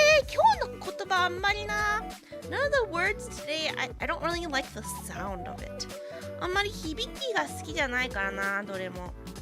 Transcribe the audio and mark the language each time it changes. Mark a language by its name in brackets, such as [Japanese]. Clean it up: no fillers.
[Japanese] 今日の言葉あんまりな。 [English] None of the words today, I don't really like the sound of it. [Japanese] あんまり響きが好きじゃないからな、どれも。